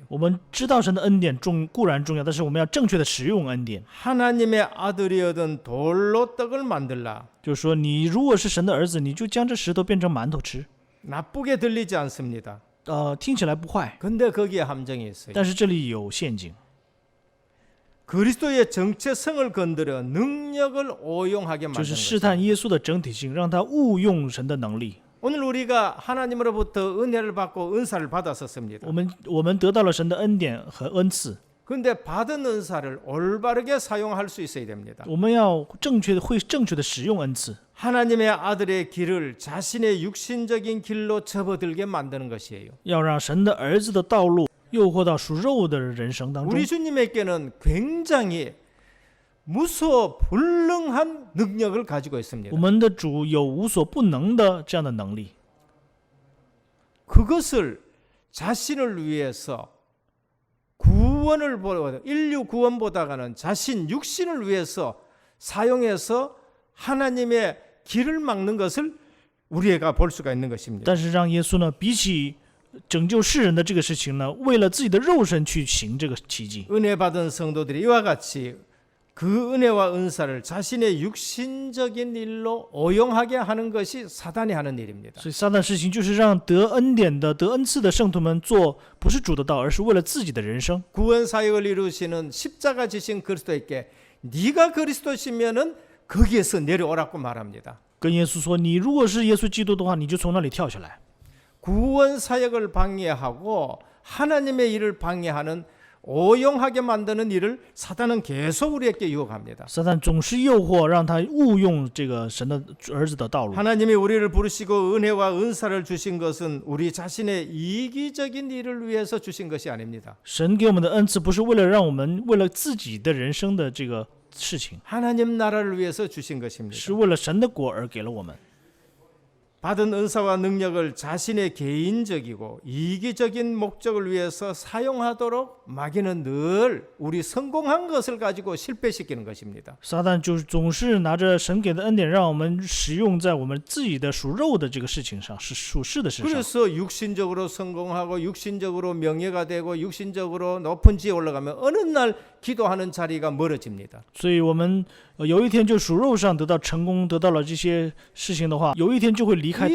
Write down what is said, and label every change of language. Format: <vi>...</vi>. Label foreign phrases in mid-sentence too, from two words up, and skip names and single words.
<zh>我们知道神的恩典固然重要，但是我们要正确的使用恩典。</zh> <ko>하나님의 아들이어든 돌로 떡을 만들라.</ko> <zh>就是说，你如果是神的儿子，你就将这石头变成馒头吃。</zh> <ko>나쁘게 들리지 않습니다.</ko> <zh>听起来不坏，</zh> <ko>근데 거기에 함정이 있어요.</ko> <zh>但是这里有陷阱。</zh> <ko>그리스도의 정체성을 건드려 능력을 오용하게</ko> <zh>就</zh> <ko>만드는</ko> <zh>是试</zh> <ko>것입니다.</ko> <zh>探耶稣的整体性，让他误用神的能力。</zh> <ko>오늘 우리가 하나님으로부터 은혜를 받고 은사를 받았었습니다.</ko> <zh>我们得到了神的恩典和恩赐，</zh> <ko>근데 받은 은사를 올바르게 사용할 수 있어야 됩니다.</ko> <zh>我们要正确的使用恩赐。</zh> <ko>하나님의 아들의 길을 자신의 육신적인 길로 접어들게 만드는 것이에요.</ko> <zh>要让神的儿子的道路诱惑到属肉的人生当中。</zh> <ko>우리 주님에게는 굉장히 무소 불능한 능력을 가지고 있습니다.</ko> <zh>我们的主有无所不能的这样的能力，</zh> <ko>그것을 자신을 위해서 구원을 보다 인류 구원보다가는 자신 육신을 위해서 사용해서 하나님의 길을 막는 것을 우리가 볼 수가 있는 것입니다.</ko> <zh>但是让耶稣呢，比起拯救世人的这个事情呢，为了自己的肉身去行这个奇迹。</zh> <ko>은혜 받은 성도들이 이와 같이 그 은혜와 은사를 자신의 육신적인 일로 오용하게 하는 것이 사단이 하는 일입니다.</ko> <zh>所以撒旦事情就是让得恩典的、得恩赐的圣徒们做不是主的道，而是为了自己的人生。</zh> <ko>구원 사역을 이루시는 십자가 지신 그리스도에게 네가 그리스도시면은 거기에서 내려오라고 말합니다.</ko> <zh>跟耶稣说：“你如果是耶稣基督的话，你就从那里跳下来。”</zh> <ko>구원 사역을 방해하고 하나님의 일을 방해하는 오용하게 만드는 일을 사단은 계속 우리에게 유혹합니다.</ko> <zh>撒旦总是诱惑让他误用这个神的儿子的道路。</zh> <ko>하나님이 우리를 부르시고 은혜와 은사를 주신 것은 우리 자신의 이기적인 일을 위해서 주신 것이 아닙니다.</ko> <zh>神给我们的恩赐不是为了让我们为了自己的人生的这个事情，</zh> <ko>하나님 나라를 위해서 주신 것입니다.</ko> <zh>是为了神的国而给了我们。</zh> <ko>받은 은사와 능력을 자신의 개인적이고 이기적인 목적을 위해서 사용하도록 마귀는 늘 우리 성공한 것을 가지고 실패시키는 것입니다.</ko> <zh>撒旦就总是拿着神给的恩典，让我们使用在我们自己的属肉的这个事情上，是属世的事上。</zh> <ko>그래서 육신적으로 성공하고 육신적으로 명예가 되고 육신적으로 높은 지에 올라가면 어느 날 기도하는 자리가 멀어집니다.</ko> <zh>所以我们有一天就属肉上得到成功，得到了这些事情的话，有一天就会离开</zh>